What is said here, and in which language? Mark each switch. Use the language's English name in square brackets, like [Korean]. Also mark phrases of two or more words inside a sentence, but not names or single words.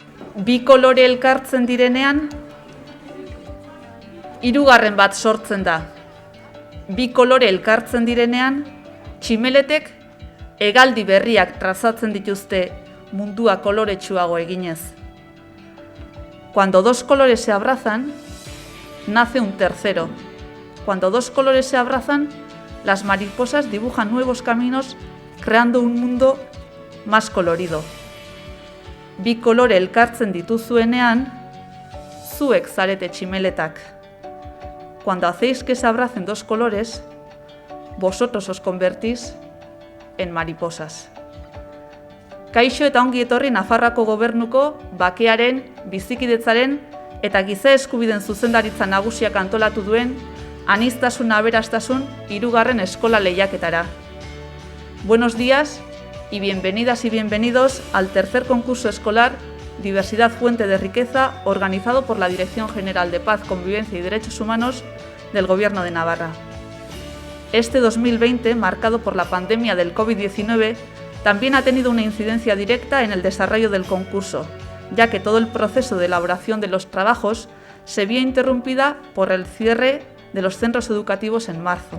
[Basque] bi kolore elkartzen direnean, hirugarren bat sortzen da. Bi kolore elkartzen direnean, tximeletek hegaldi berriak trazatzen dituzte mundua koloretsuago eginez. [Spanish] Cuando dos colores se abrazan, nace un tercero. Cuando dos colores se abrazan, las mariposas dibujan nuevos caminos, creando un mundo más colorido. [Basque] Bi kolore elkartzen dituzuenean, zuek zarete tximeletak. [Spanish] Cuando hacéis que se abracen dos colores, vosotros os convertís en mariposas. [Basque] Kaixo eta ongi etorri Nafarroako Gobernuko bakearen, bizikidetzaren eta giza eskubideen zuzendaritza nagusiak antolatu duen aniztasun aberastasun 3. eskola lehiaketara. [Spanish] Buenos días y bienvenidas y bienvenidos al tercer concurso escolar Diversidad Fuente de Riqueza, organizado por la Dirección General de Paz, Convivencia y Derechos Humanos del Gobierno de Navarra. Este 2020, marcado por la pandemia del COVID-19, también ha tenido una incidencia directa en el desarrollo del concurso, ya que todo el proceso de elaboración de los trabajos se vio interrumpida por el cierre de los centros educativos en marzo.